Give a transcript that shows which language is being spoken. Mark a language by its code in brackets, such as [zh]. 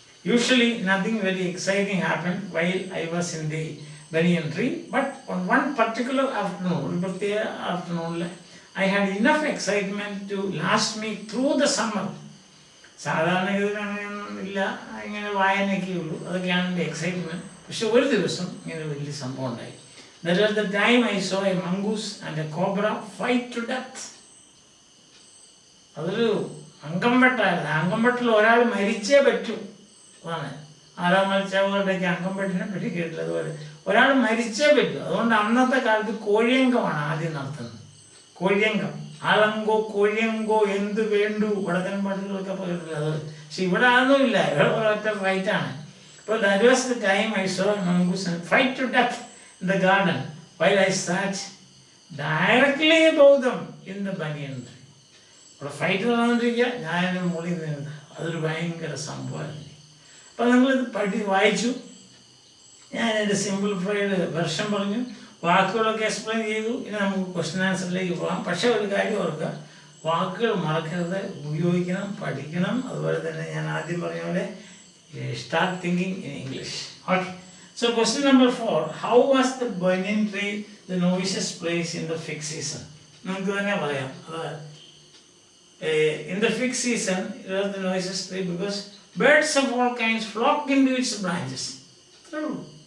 [en] usually nothing very exciting happen while I was in the banyan tree, but on one particular afternoon, [ml] ഒരു പ്രത്യേക ആഫ്റ്റർനൂണിൽ [en] I had enough excitement to last me through the summer. [ml] സാധാരണ ഇതിനങ്ങനെയൊന്നും ഇല്ല, ഇങ്ങനെ വായനയൊക്കെ ഉള്ളൂ, അതൊക്കെയാണ് എൻ്റെ excitement. പക്ഷെ ഒരു ദിവസം ഇങ്ങനെ വലിയ സംഭവം ഉണ്ടായി. [en] That was the time I saw a mongoose and a cobra fight to death. [ml] അതൊരു അങ്കംവെട്ടായിരുന്നു. അങ്കംവെട്ടിൽ ഒരാൾ മരിച്ചേ പറ്റൂ, അതാണ്. ആരാം മരിച്ചവരുടെയൊക്കെ അങ്കംവെട്ടിനെ പറ്റി കേട്ടില്ല. അതുപോലെ ഒരാൾ മരിച്ചേ പറ്റൂ. അതുകൊണ്ട് അന്നത്തെ കാലത്ത് കോഴിയങ്കമാണ് ആദ്യം നടത്തുന്നത്. കോഴിയങ്കം, ആളങ്കോ കോഴിയങ്കോ എന്ത് വേണ്ടു, വടക്കൻ പാട്ടുകളൊക്കെ കേട്ടില്ല. അത് പക്ഷെ ഇവിടെ അതൊന്നുമില്ല, ഇവിടെ ഒരൊറ്റ ഫൈറ്റാണ്. അപ്പോൾ [en] that was the time I saw a mongoose and fight to death in the garden while I sat directly above them in the banyan tree. [ml] അവിടെ ഫൈറ്റ് നടന്നിരിക്കുക, ഞാൻ മുകളിൽ നിന്ന്. അതൊരു ഭയങ്കര സംഭവമായിരുന്നു. അപ്പം നമ്മളിത് വായിച്ചു, ഞാൻ എൻ്റെ സിംപ്ലിഫൈഡ് വെർഷൻ പറഞ്ഞു, വാക്കുകളൊക്കെ എക്സ്പ്ലെയിൻ ചെയ്തു. ഇനി നമുക്ക് ക്വസ്റ്റ്യൻ ആൻസറിലേക്ക് പോകാം. പക്ഷേ ഒരു കാര്യം ഓർക്കുക, വാക്കുകൾ മറക്കരുത്, ഉപയോഗിക്കണം, പഠിക്കണം. അതുപോലെ തന്നെ ഞാൻ ആദ്യം പറഞ്ഞ പോലെ [en] start thinking in English. Okay. So question number 4. How was the banyan tree the noisiest place in the fig season? [ml] നമുക്ക് തന്നെ പറയാം. [en] In the fig season, it was the noisiest tree because birds of all kinds flocked into its branches. True.